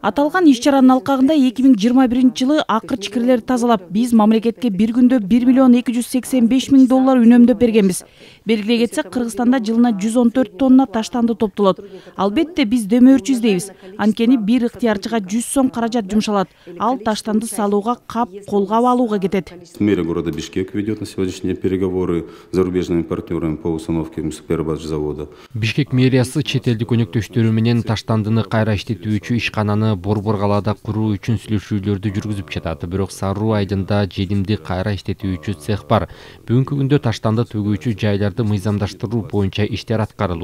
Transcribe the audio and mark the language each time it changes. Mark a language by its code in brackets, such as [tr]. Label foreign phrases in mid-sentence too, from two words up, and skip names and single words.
[ky] Аталган иш-чаранын алкагында 2021 жылы акыр-чикирлерди тазалап, биз мамлекетке бир күндө 1 миллион 285 000 доллар үнөмдөп бергенбиз. Белгилей кетсек, Кыргызстанда жылына 114 тонна таштанды топтолот. Албетте биз демөөрчү издейбиз. Анткени бир ыктыярчыга 100 сом каражат жумшалат. Ал таштанды салууга, кап, колгап алууга кетет. [ru] Мэрия города Бишкек ведет на сегодняшний день переговоры с зарубежными партнерами по установке завода. [ky] Бишкек мэриясы чет элдик өнөктөштөрү менен таштандыны кайра иштетүүчү ишкананы Борбор калаада куруу үчүн сүйлөшүүлөрдү жүргүзүп жатат. Бирок Саруу айдында жедимди кайра иштетүүчү цех бар. Бүгүнкү күндө таштанды төгүүчү жайларды мыйзамдаштыруу боюнча иштер аткарылууда.